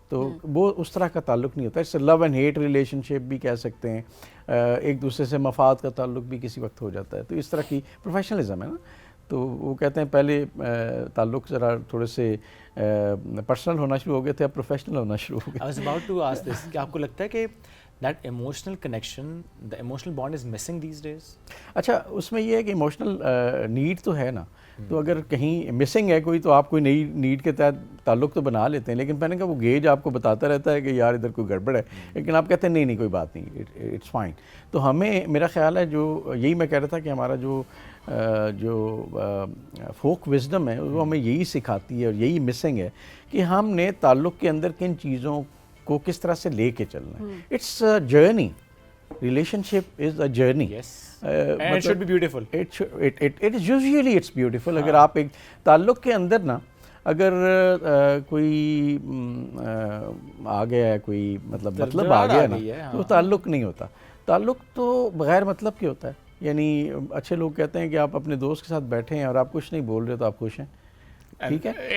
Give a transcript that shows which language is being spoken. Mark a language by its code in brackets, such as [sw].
[ur] تو وہ اس طرح کا تعلق نہیں ہوتا. اس سے لو اینڈ ہیٹ ریلیشن شپ بھی کہہ سکتے ہیں, ایک دوسرے سے مفاد کا تعلق بھی کسی وقت ہو جاتا ہے. تو اس طرح کی پروفیشنلزم ہے نا, تو وہ کہتے ہیں پہلے تعلق ذرا تھوڑے سے پرسنل ہونا شروع ہو گئے تھے, اب پروفیشنل ہونا شروع ہو گئے. [en] I was about to ask this, [ur] کہ آپ کو لگتا ہے کہ [en] that emotional connection, the emotional bond is missing these days? [ur] اچھا اس میں یہ ہے کہ ایموشنل نیڈ تو ہے نا, تو اگر کہیں مسنگ ہے کوئی, تو آپ کوئی نئی نیڈ کے تحت تعلق تو بنا لیتے ہیں, لیکن میں نے کہا وہ گیج آپ کو بتاتا رہتا ہے کہ یار ادھر کوئی گڑبڑ ہے, لیکن آپ کہتے ہیں نہیں کوئی بات نہیں, [en] It's fine. [ur] تو ہمیں, میرا خیال ہے جو یہی میں کہہ رہا تھا کہ ہمارا جو جو فوک وزڈم ہے وہ ہمیں یہی سکھاتی ہے اور یہی مسنگ ہے کہ ہم نے تعلق کے اندر کن چیزوں کو کس طرح سے لے کے چلنا ہے. [en] It's a journey. Relationship is a journey. And it should be beautiful. It is usually it's beautiful. [ur] اگر آپ ایک تعلق کے اندر نا اگر کوئی آ گیا ہے کوئی مطلب آ گیا نا تو تعلق نہیں ہوتا. تعلق تو بغیر مطلب کے ہوتا ہے. یعنی اچھے لوگ کہتے ہیں کہ آپ اپنے دوست کے ساتھ بیٹھے ہیں اور آپ کچھ نہیں بول رہے تو آپ خوش ہیں. ٹھیک ہے.